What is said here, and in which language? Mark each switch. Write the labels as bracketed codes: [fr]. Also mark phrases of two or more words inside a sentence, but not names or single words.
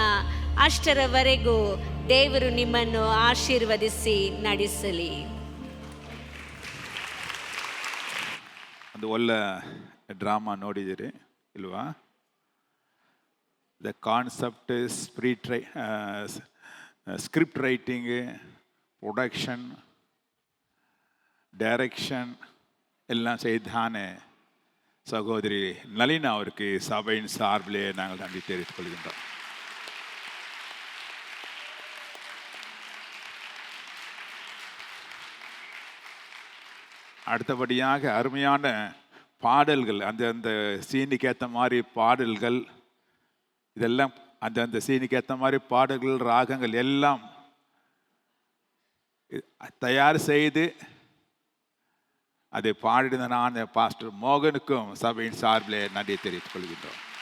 [kn] ಅಷ್ಟರವರೆಗೂ ದೇವರು ನಿಮ್ಮನ್ನು ಆಶೀರ್ವದಿಸಿ ನಡೆಸಲಿ. ಒಂದು ಒಳ್ಳೆ ಡ್ರಾಮಾ ನೋಡಿದ್ದೀರಿ ಇಲ್ವಾ? [en] The concept script writing, production, [ta] டைரக்ஷன் எல்லாம் செய்தானே சகோதரி நளினா அவருக்கு சபையின் சார்பிலே நாங்கள் நன்றி தெரிவித்துக் கொள்கின்றோம். அடுத்தபடியாக அருமையான பாடல்கள், அந்த சீனுக்கு ஏற்ற மாதிரி பாடல்கள், இதெல்லாம் அந்த சீனுக்கு ஏற்ற மாதிரி பாடல்கள், ராகங்கள் எல்லாம் தயார் செய்து அதை பாடின நான் பாஸ்டர் மோகனுக்கும் சபையின் சார்பிலே நன்றி தெரிவித்துக் கொள்கின்றோம்.